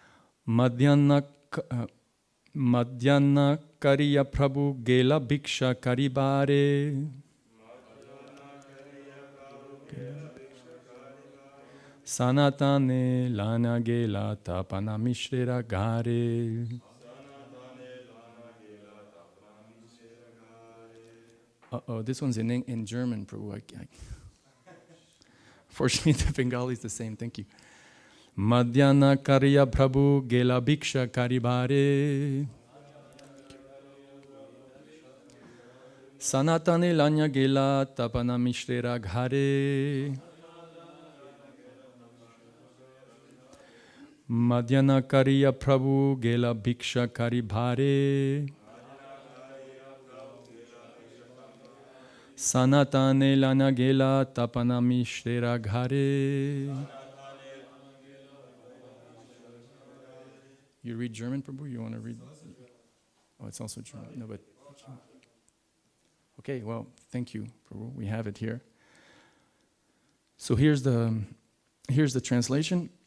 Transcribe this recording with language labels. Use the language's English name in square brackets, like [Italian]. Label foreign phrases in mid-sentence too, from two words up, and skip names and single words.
[Bangla] মধ্য-লীলা প্রভু গেলা ভিক্ষা করিবারে. সনাতনে লঞা গেলা তপন মিশ্রের ঘরে. [English] Uh-oh, this one's in German, Prabhu. Fortunately, the Bengali is the same. Thank you. [Bangla] মধ্য-লীলা প্রভু গেলা ভিক্ষা করিবারে. সনাতনে লঞা গেলা তপন মিশ্রের ঘরে. মধ্য-লীলা প্রভু গেলা ভিক্ষা করিবারে. সনাতনে লঞা গেলা তপন মিশ্রের ঘরে. [English] You read German, Prabhu? You want to read? Oh, it's also German. No, but okay. Well, thank you, Prabhu. We have it here. So here's the translation.